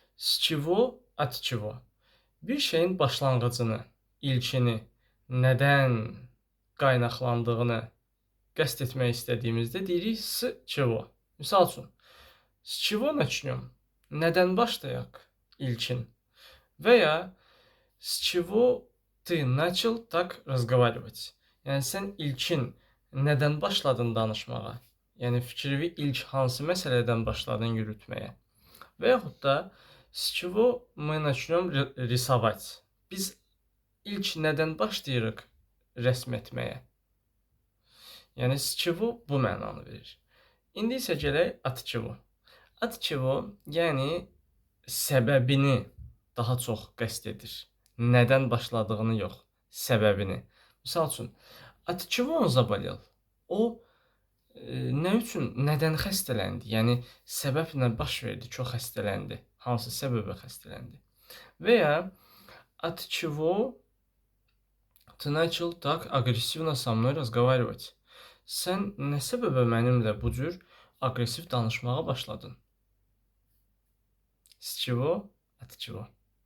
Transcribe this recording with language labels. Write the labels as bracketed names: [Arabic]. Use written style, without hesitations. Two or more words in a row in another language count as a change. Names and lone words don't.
[Russian] С чего, от чего? [Azerbaijani] Bir şeyin başlanğıcını, ilkini, nədən qaynaqlandığını qəsd etmək istədiyimizdə deyirik [Russian] с чего. [Azerbaijani] Misal üçün, [Russian] с чего начнем? [Azerbaijani] Nədən başlayaq? İlkin. Və ya [Russian] с чего ты начал так разговаривать? [Azerbaijani] Yəni sən ilkin nədən başladın danışmağa? Yəni fikrini ilk hansı məsələdən başladın yürütməyə? Və yaxud da [Russian] с чего мы начнем рисовать? [Azerbaijani] Biz ilk nədən başlayırıq rəsm etməyə? Yəni [Russian] с чего [Azerbaijani] bu mənanı verir. İndi isə gələk [Russian] от чего. От чего, [Azerbaijani] yəni səbəbini daha çox qəsd edir. Nədən başladığını yox, səbəbini. Misal üçün, [Russian] от чего он заболел? [Azerbaijani] O nə üçün, nədən xəstələndi? Yəni səbəb nə baş verdi ki, o xəstələndi? Hansı səbəbə xəstələndi? [Russian] Və ya от чего ты начал так агрессивно со мной разговаривать? [Azerbaijani] Sən nə səbəbə mənimlə bu cür aqressiv danışmağa başladın? [Russian] С чего, от чего?